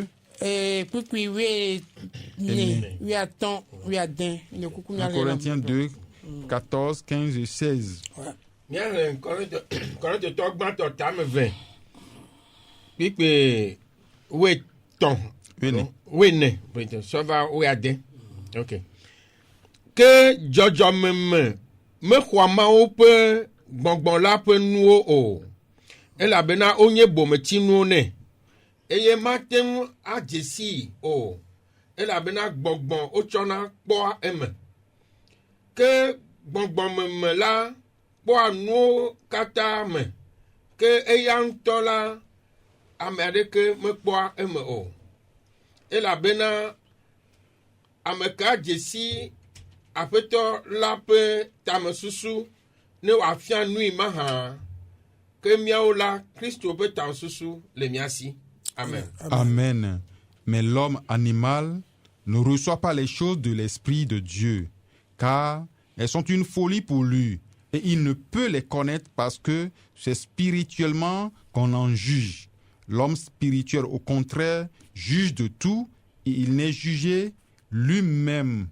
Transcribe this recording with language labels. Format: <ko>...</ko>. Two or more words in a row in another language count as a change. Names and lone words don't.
<fr>1 Corinthiens 2, 14, 15 et 16.</fr> <ee>Que jɔjɔmeme mexɔ amewo ƒe gbɔngbɔn la ƒe nuwo o, elabena wonye bometsinuwo nɛ, eye mate ŋu adze sii o, elabena gbɔngbɔn wotsɔna kpɔa eme. Ke gbɔngbɔmeme la kpɔa nuwo katã me, ke eya ŋutɔ la ame aɖeke mekpɔa eme o elabena ame ka dzesi aƒetɔ la ƒe tamesusu ne wòafia nui mahã ke míawo la Kristo ƒe tamesusu le mía si. Amen. Amen.</ee> <fr>Mais l'homme animal ne reçoit pas les choses de l'Esprit de Dieu, car elles sont une folie pour lui, et il ne peut les connaître parce que c'est spirituellement qu'on en juge. L'homme spirituel, au contraire, juge de tout, et il n'est jugé lui-même.</fr>